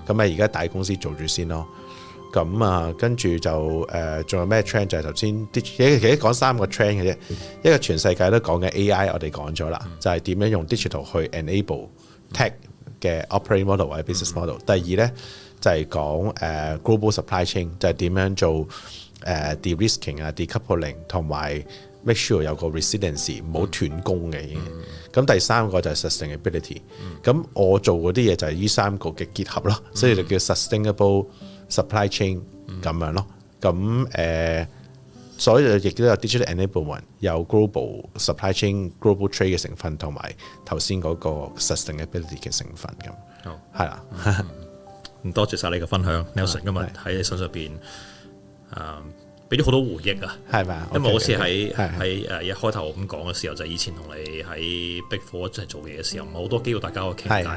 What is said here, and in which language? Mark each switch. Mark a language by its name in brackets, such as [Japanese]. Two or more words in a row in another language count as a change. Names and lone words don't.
[Cantonese] 咁而家大公司做住先咯。咁跟住就仲有咩 trend？就係頭先其實講3個 trend 嘅啫。一個全世界都講嘅 AI， 我哋講咗啦，就係點樣用 digital 去 enable tech 嘅 [English] operating model [Cantonese] 或者 [English] business model。 [Cantonese] 第二呢，就係講 [English] global supply chain， [Cantonese] 就係點樣做de-risking 啊 decoupling 同埋 [English] make sure [Cantonese] 有個 resiliency 唔好斷供嘅。咁第3個就係 sustainability。咁我做嗰啲嘢就係呢3個嘅結合咯，所以就叫 [English] sustainable supply chain [Cantonese] 咁樣咯。咁所以亦都有 [English] digital enablement， [Cantonese] 有 [English] global supply chain、global trade [Cantonese] 嘅成分，同埋頭先嗰個 sustainability 嘅成分咁。係啦。咁多謝晒你嘅分享 ，Nelson 今日喺你身上邊俾咗好多回憶啊，係咪？因為好似喺一開頭咁講嘅時候，就係以前同你喺 Big Four 一齊做嘢嘅時候，唔係好多機會大家可以傾偈。